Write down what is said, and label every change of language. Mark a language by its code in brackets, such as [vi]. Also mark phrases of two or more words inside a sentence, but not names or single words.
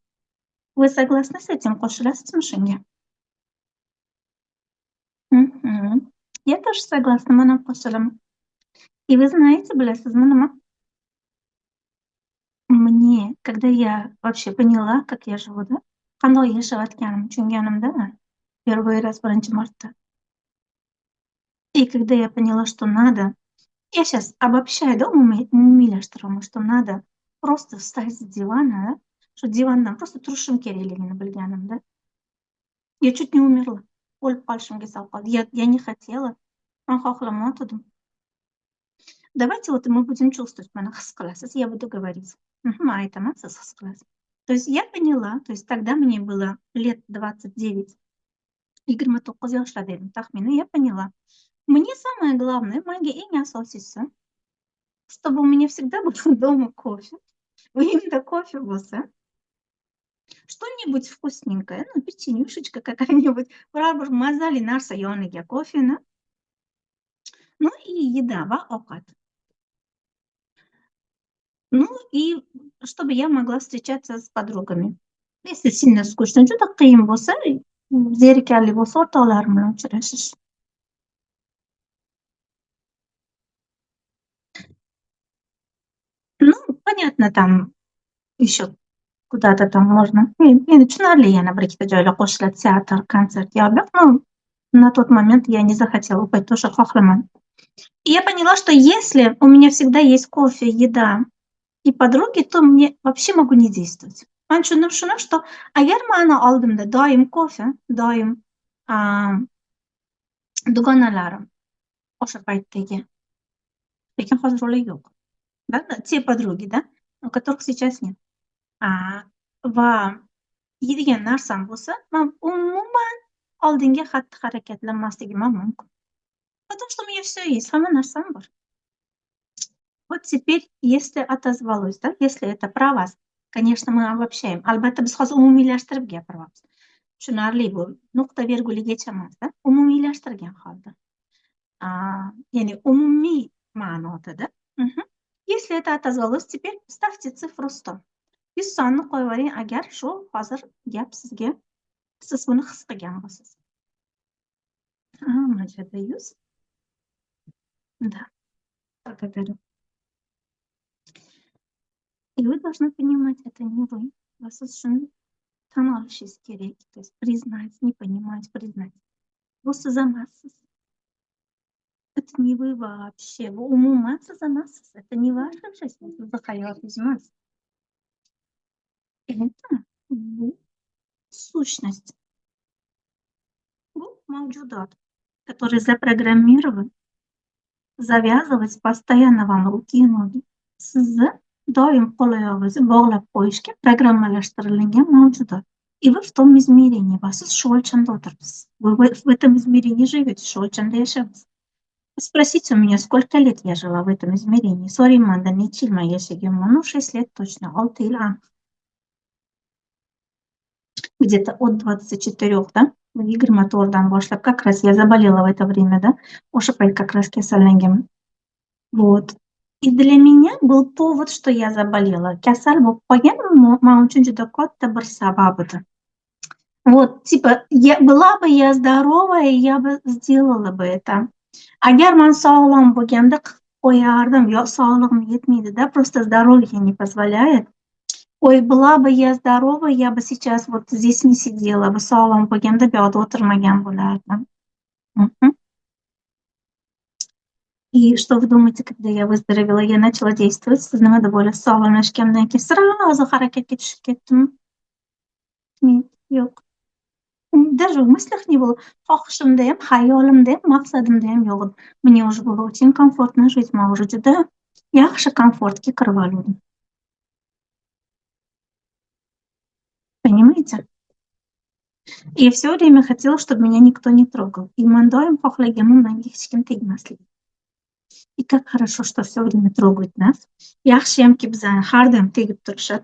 [ru] Вы согласны с этим? [uz] Qo'shilasizmi shunga? [ru] Я тоже согласна, [uz] mana qo'shilaman. [ru] И вы знаете, [uz] bilasizmi nima? [ru] Мне, когда я вообще поняла, как я живу, да, [uz] qandoq yashayotganimni tushunganimda [ru] первый раз, [uz] birinchi marta. [ru] И когда я поняла, что надо, я сейчас обобщаю, да, umumiylashtirib, что надо просто встать с дивана, да, [uz] shu divandan просто turishim kerakligini bilganimda, [ru] я чуть не умерла. [uz] O'lib qolishimga sabab qoldi. [ru] Я не хотела, [uz] man xohlamovdim. [ru] Давайте вот мы будем чувствовать, [uz] mana his qilasiz, [ru] я буду говорить. [uz] Man aytaman, siz his qilasiz. [ru] То есть я поняла, то есть тогда мне было лет 29, [uz] 29 yoshlarda edim taxminan, [ru] я поняла. Мне самое главное, [uz] menga eng asosiysi, [ru] чтобы у меня всегда был дома кофе. Именно кофе bo'lsa, что-нибудь вкусненькое, ну, печенюшечка какая-нибудь, [uz] biror bir mazali narsa yoniga kofeni, [ru] ну и еда [uz] va ovqat. [ru] Ну и чтобы я могла встречаться с подругами. Если sильно скучно, [uz] juda qiyin bo'lsa, zerikarli bo'lsa, o'rtoqlarim bilan uchrashish. [ru] Ну, понятно, там еще куда-то там можно. [uz] Endi tushunarli yana bir-ikkita joylar qo'shiladi, teatr, konsert yo'llar. [ru] Но на тот момент я не захотела [uz] u paytda o'sha xohlamadim. [ru] И я поняла, что если у меня всегда есть кофе, еда и подруги, то мне вообще могу не действовать. [uz] Man tushundim shuni, что agar mani oldimda doim kofe, doim dugonalarim o'sha paytdagi, lekin hozir ular yo'q. [ru] Да, те подруги, да, у которых сейчас нет. [uz] Va yeydigan narsam bo'lsa, man umuman oldinga xatti-harakatlanmasligim ham mumkin. [ru] Потому что у меня всё есть, [uz] hamma narsam bor. [ru] Вот теперь, если отозвалось, да, если это про вас, конечно, мы обобщаем. [uz] Albatta biz hozir umumiylashtirib gapiryapmiz. Tushunarli bu, nuqta virguligacha emas, да, umumiylashtirgan holda. Ya'ni umumiy ma'noda. [ru] Если это отозвалось, теперь ставьте цифру 100. [uz] 100 sonni qo'yavering agar shu hozir gap sizga, siz buni his qilgan bo'lsangiz. Mana bu yerda 100. [ru] Да, благодарю. И вы должны понимать, это не вы. [uz] Вас shuni tan olishingiz kerak. [ru] То есть признать, не понимать, признать. [uz] Bu siz emassiz. [ru] Это не вы вообще. [uz] Вы umuman siz emassiz. [ru] Это не ваша жизнь. [uz] Sizni hayotingiz emas. Это bu сущность, bu mavjudot, [ru] который zaprogrammirovan завязывать постоянно вам руки и ноги. [uz] Sizni doim qo'l-oyog'ingizni bog'lab qo'yishga programmalashtirilgan mavjudot. [ru] И вы в том измерении, [uz] va siz shu o'lchamda o'tiribsiz. [ru] Вы в этом измерении живете, [uz] shu o'lchamda yashayapsiz. [ru] Спросите у меня, сколько лет я жила в этом измерении. [uz] So'raymanda necha yil man yashaganman? [ru] Ну, 6 лет точно, [uz] 6 yil aniq. [ru] Где-то от 24, да, [uz] 24dan boshlab, [ru] как раз я заболела в это время, да, [uz] o'sha payt [ru] как раз [uz] kasallanganman. [ru] Вот. И для меня был повод, что я заболела. [uz] Kasal bo'lib qolganim man uchun juda katta bir sabab edi. [ru] Вот, типа, была бы я здоровая, я бы сделала бы это. [uz] Agar man sog'lom bo'lganda qilib qo'yardim, yo sog'lig'im yetmaydi-da, [ru] просто здоровье не позволяет. Ой, была бы я здорова, я бы сейчас вот здесь не sидела бы, [uz] sog'lom bo'lganda bu yoqda o'tirmagan bo'lardim. [ru] И что вы думаете, когда я выздоровела, я начала действовать, [uz] siz nima deb o'ylasiz? Sog'lomlashgandan keyin сразу harakatga tushib ketdimmi? Yo'q. [ru] Даже в мыслях не было. [uz] Xohishimda ham, xayolimda ham, maqsadimda ham yo'q edi. [ru] Мне уже было очень комфортно жить, [uz] man уже juda yaxshi komfortga kirib olgandim. [ru] Понимаете? И я всё время хотела, чтобы меня никто не трогал. [uz] И man doim xohlaganman, menga hech kim tegmasligi. [ru] И как хорошо, что всё время трогают нас. [uz] Yaxshiyamki bizani har doim tegib turishadi.